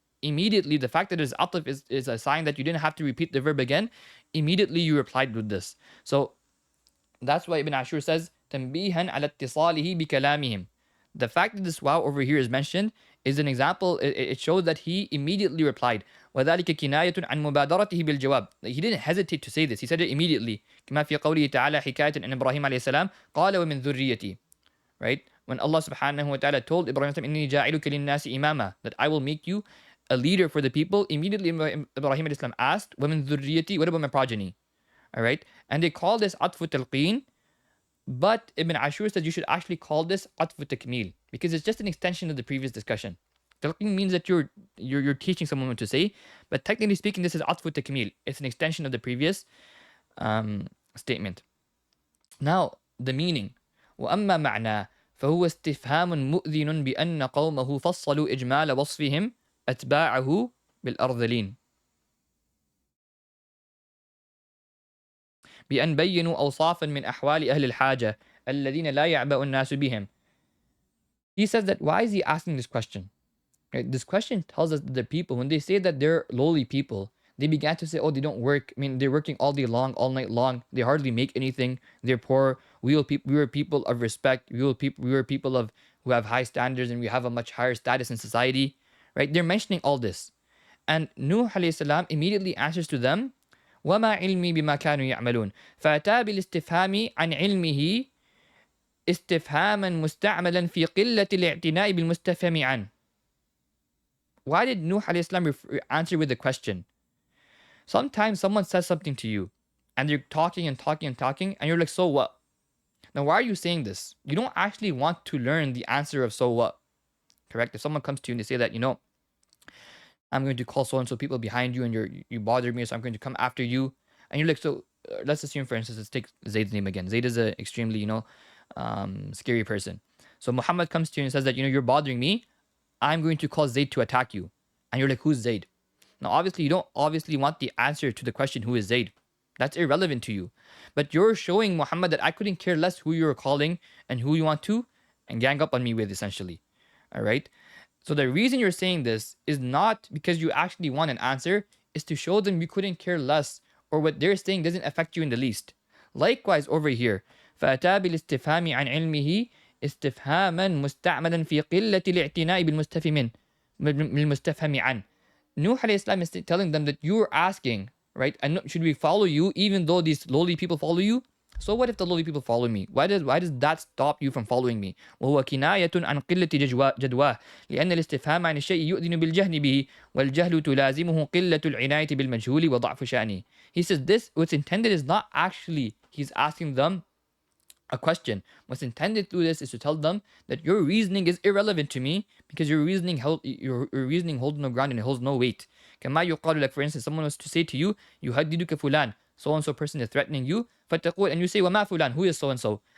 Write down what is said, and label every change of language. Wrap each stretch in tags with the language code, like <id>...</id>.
<en>Immediately, the fact that it's ataf is a sign that you didn't have to repeat the verb again. Immediately you replied with this. So that's why Ibn Ashur says,</en> <ar>تنبيها على اتصاله بكلامهم.</ar> <en>The fact that this wow over here is mentioned is an example. It shows that he immediately replied.</en> <ar>وذلك كناية عن مبادرته بالجواب.</ar> <en>He didn't hesitate to say this. He said it immediately.</en> <ar>كما في قوله تعالى حكاية عن إبراهيم عليه السلام قال ومن ذريتي.</ar> <en>Right? When Allah subhanahu wa ta'ala told Ibrahim</en> <ar>إني جاعلك للناس إماما,</ar> <en>that I will make you a leader for the people, immediately Ibrahim asked,</en> <ar>ومن ذريتي,</ar> <en>what about my progeny? Alright? And they call this atfu talqeen, but Ibn Ashur said you should actually call this atfu takmil, because it's just an extension of the previous discussion. Talqeen means that you're teaching someone what to say, but technically speaking, this is atfu takmil. It's an extension of the previous statement. Now, the meaning.</en> <ar>وأما معناه فهو استفهام مؤذن بأن قومه فصلوا إجمال وصفهم أتباعه بالأرذلين بأن بينوا أوصافا من أحوال أهل الحاجة الذين لا يعبأ الناس بهم.</ar> <en>He says that why is he asking this question? Right? This question tells us that the people, when they say that they're lowly people, they began to say, oh, they don't work. I mean, they're working all day long, all night long. They hardly make anything. They're poor. We were people of respect. We were people who have high standards, and we have a much higher status in society. Right? They're mentioning all this. And Nuh alayhi salam immediately answers to them,</en> <ar>وَمَا عِلْمِي بِمَا كَانُوا يَعْمَلُونَ فَأَتَى بِالْإِسْتِفْهَامِ عَنْ عِلْمِهِ استفهاما مستعملا في قلة الاعتناء بالمستفهم عنه.</ar> <en>Why did Nuh alayhi salam answer with a question? Sometimes someone says something to you, and they're talking and talking and talking, and you're like, so what? Now, why are you saying this? You don't actually want to learn the answer of so what. Correct? If someone comes to you and they say that, I'm going to call so-and-so people behind you, and you bother me, so I'm going to come after you. And you're like, so let's assume, for instance, let's take Zayd's name again. Zayd is an extremely, scary person. So Muhammad comes to you and says that, you're bothering me. I'm going to call Zayd to attack you. And you're like, who's Zayd? Now, obviously, you don't obviously want the answer to the question, who is Zayd? That's irrelevant to you. But you're showing Muhammad that I couldn't care less who you're calling and who you want to and gang up on me with, essentially. All right? So the reason you're saying this is not because you actually want an answer, is to show them you couldn't care less, or what they're saying doesn't affect you in the least. Likewise, over here,</en> <ar>فَأَتَى بِالْإِسْتِفْهَامِ عَنْ عِلْمِهِ استفهاما مستعملا في قلة الاعتناء بالمستفهم عنه.</ar> <en>Nuh alayhi salam is telling them that you're asking, right? And should we follow you even though these lowly people follow you? So what if the lowly people follow me? Why does that stop you from following me?</en> <ar>وهو كناية عن قلة جدواه لأن الاستفهام عن الشيء يؤذن بالجهل به والجهل تلازمه قلة العناية بالمجهول وضعف شأنه.</ar> <en>He says this, what's intended is not actually he's asking them a question. What's intended through this is to tell them that your reasoning is irrelevant to me because your reasoning holds no ground and it holds no weight.</en> <ar>كما يقال,</ar> <en>like for instance, someone was to say to you,</en> <ar>يهددك فلان,</ar> <en>so and so person is threatening you,</en> <ar>فتقول,</ar> <en>and you say,</en> <ar>وما فلان,</ar> <en>who is so and so?</en>